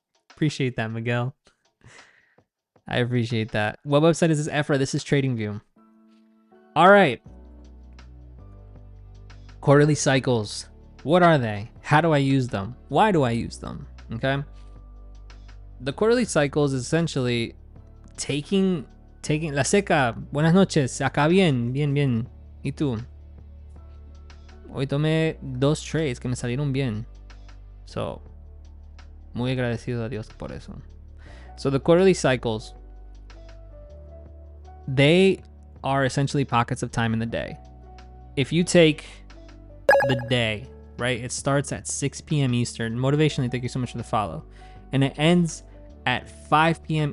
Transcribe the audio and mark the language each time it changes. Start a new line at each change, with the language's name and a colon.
English: Appreciate that, Miguel. I appreciate that. What website is this, Ephra? This is TradingView. All right. Quarterly cycles. What are they? How do I use them? Why do I use them? Okay. The quarterly cycles is essentially taking
Spanish: la seca. Buenas noches. Acá bien. ¿Y tú? Hoy tomé 2 trades que me salieron bien. So, muy agradecido a Dios por eso.
English: So the quarterly cycles, they are essentially pockets of time in the day. If you take the day, right, it starts at 6 p.m. Eastern. Motivationally, thank you so much for the follow. And it ends at 5 p.m.